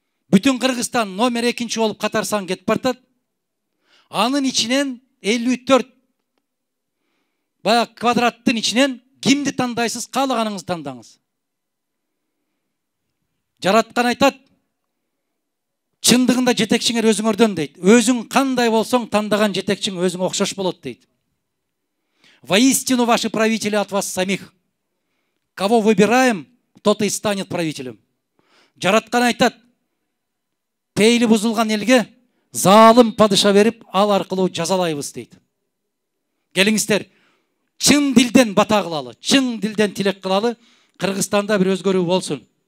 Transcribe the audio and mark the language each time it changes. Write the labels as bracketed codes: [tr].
[ky] Бүтүн Кыргызстан номер 2 болуп катар сан кетип бартат. Анын ичинен 54 бая квадраттын ичинен кимди тандайсыз, каалаганыңызды тандаңыз. Жараткан айтат, чындыгында жетекчиңер өзүңөрдөн дейт. Өзүң кандай болсоң, тандаган жетекчиң өзүңө окшош болот дейт. [ru] Воистину ваши правители от вас самих. Кого выбираем, тот и станет правителем. [ky] Жараткан айтат, пейли бузулган элге залым падыша берип, ал аркылуу жазалайбыз дейт. Келиңиздер, чын дилден бата кылалы, чын дилден тилек кылалы, Кыргызстанда бир өзгөрүү болсун.